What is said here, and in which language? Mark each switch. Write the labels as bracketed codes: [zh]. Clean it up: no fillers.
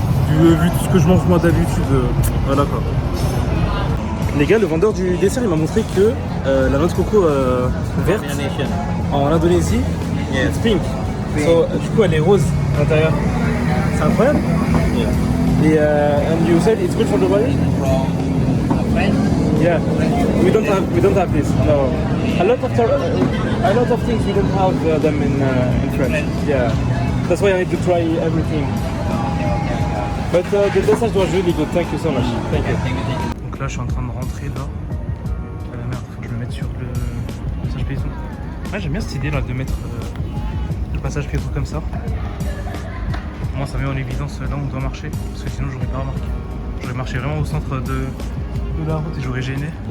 [fr] Vu tout ce que je mange moi d'habitude, voilà quoi. Les gars, le vendeur du dessert il m'a montré que la noix de coco verte en Indonésie, [en] it's pink. [fr] So, du coup elle est rose à l'intérieur. C'est incroyable. Et [en] and you said it's good for the body? Yeah, we don't have this. No, a lot of things we don't have them in French. Yeah, that's why I need to try everything. But the dessert was really good. Thank you so much. Thank you. [fr] Donc là, je suis en train de rentrer là. Merde, faut que je me mette sur le passage piéton. Ouais, j'aime bien cette idée là de mettre le passage piéton comme ça. Moi, ça met en évidence là où on doit marcher, parce que sinon, j'aurais pas remarqué. J'aurais marché vraiment au centre de la route et j'aurais gêné.